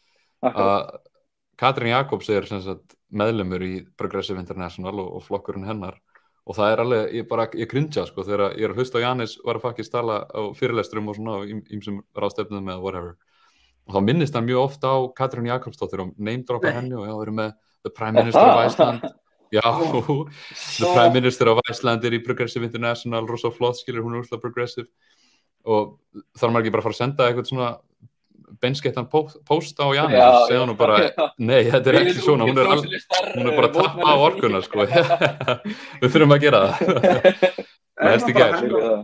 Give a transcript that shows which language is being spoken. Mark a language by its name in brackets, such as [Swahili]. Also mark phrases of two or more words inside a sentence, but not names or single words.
[Icelandic] Katrín Jakobs sem sagt meðlimur í Progressive International og flokkurinn hennar og það alveg, ég cringea sko þegar ég að hlusta á Jánis Varoufakis tala á fyrirlestrum og svona á ýmsum ráðstefnum eða whatever. Og þá minnist hann mjög ofta á Katrín Jakobsdóttir og name-droppa henni og við erum með [English] the Prime Minister of Iceland. [Icelandic] Já, [English] the Prime Minister of Iceland [Icelandic] í Progressive International, rosa flott, skilur hún úrslega progressive. Og þarf maður ekki bara að fara að senda eitthvað svona beinskettan post á Jánis og segja hann bara, nei, þetta ekki svona, hún bara að tappa á orkuna, sko. Við þurfum að gera það. Það helst ekki að.